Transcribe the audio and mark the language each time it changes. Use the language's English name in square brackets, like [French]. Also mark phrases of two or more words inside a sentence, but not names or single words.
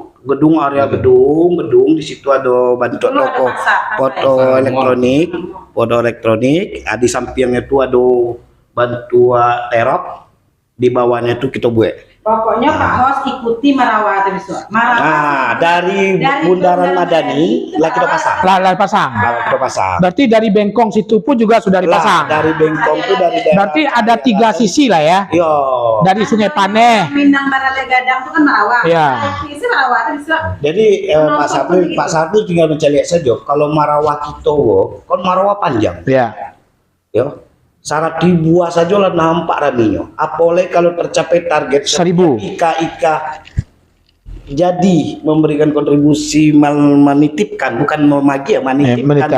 [Indonesian] Area gedung di situ ada bantu toko foto elektronik, di sampingnya itu ada bantu terop, di bawahnya itu kita buat. Pokoknya Pak Hos ikuti Marawah terus. Dari Bundaran Madani lah kita pasang. Berarti dari Bengkong situ pun juga sudah dipasang. Dari Bengkong itu dari daerah. Berarti ada 3 sisi lah ya. Dari Sungai Paneh. Minang Barale Gadang itu kan Marawah. Sisi Marawah terus. Jadi Pak Sardi tinggal mencari saja. Kalau Marawah kita, kan Marawah panjang. Syarat dibuat saja lah nampak raminya. Apalagi kalau tercapai target 1000 ika jadi memberikan kontribusi menitipkan, bukan memagi ya, menitipkan,